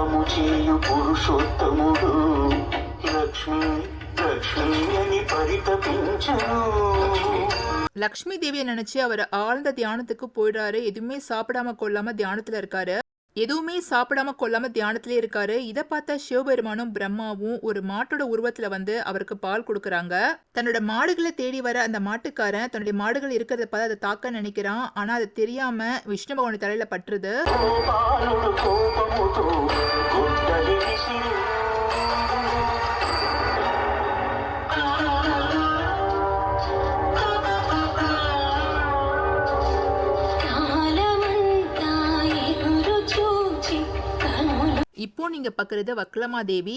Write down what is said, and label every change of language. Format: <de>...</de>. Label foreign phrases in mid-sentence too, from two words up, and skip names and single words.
<te>చేయు పురుషోత్తముడు లక్ష్మి లక్ష్మి అని పరితపించను.</te> <ta>லக்ஷ்மி தேவியை நினைச்சு அவர் ஆழ்ந்த தியானத்துக்கு போயிடுறாரு. எதுவுமே சாப்பிடாம கொள்ளாம தியானத்துல இருக்காரு. இதை பார்த்த சிவபெருமானும் பிரம்மாவும் ஒரு மாட்டோட உருவத்துல வந்து அவருக்கு பால் கொடுக்கறாங்க. தன்னோட மாடுகளை தேடி வர அந்த மாட்டுக்காரன் தன்னுடைய மாடுகள் இருக்கிறத பார்த்து அதை தாக்க நினைக்கிறான். ஆனா அது தெரியாம விஷ்ணு பகவான் தலையில பற்றுது.</ta> <te>గోపాలుడు కోపముతో గుడ్డలి విసిరి</te> <ta>இப்போ நீங்க பாக்குறது வக்குலமாதேவி.</ta>